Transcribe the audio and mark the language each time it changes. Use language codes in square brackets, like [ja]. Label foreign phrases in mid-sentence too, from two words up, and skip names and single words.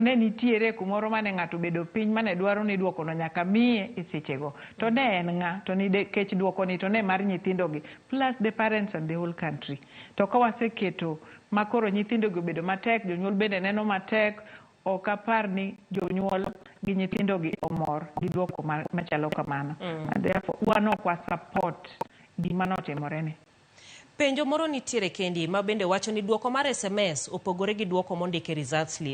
[luo] ne nitiere kumoro mane ng'ato bedo piny mane dwaro ni duoko no nyaka miye e sechego to ne en ng'a to nikech duoko ni to ne mar nyithindogi [en] plus the parents and the whole country. [luo] To ka waseketo makoro nyithindogi obedo matek, jonyuol bende neno matek, ok apar ni jonyuol gi nyithindogi omor gi duoko machalo kamano. Therefore wan ok wa support gima notimore ni. Penjo moro nitiere kendi ma bende wacho ni duoko mar SMS opogore gi duoko mondike [en] result slip.